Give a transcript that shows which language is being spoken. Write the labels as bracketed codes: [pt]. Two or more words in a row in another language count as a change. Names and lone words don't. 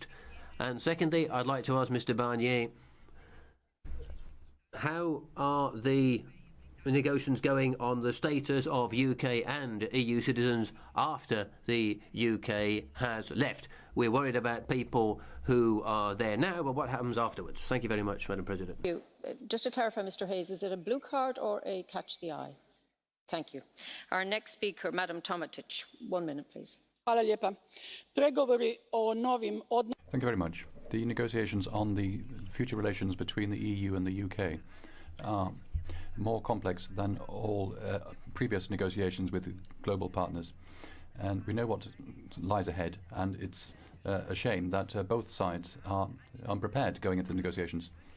[en] And secondly, I'd like to ask Mr. Barnier, how are the negotiations going on the status of UK and EU citizens after the UK has left? We're worried about people who are there now, but what happens afterwards? Thank you very much, Madam President. Thank you. Just to clarify, Mr. Hayes, is it a blue card or a catch the eye? Thank you. Our next speaker, Madam Tomatic. 1 minute, please. [hr] Hvala lijepa. Pregovori o novim odnosima. [en] Thank you very much. The negotiations on the future relations between the EU and the UK are more complex than all previous negotiations with global partners. And we know what lies ahead, and it's a shame that both sides are unprepared going into the negotiations.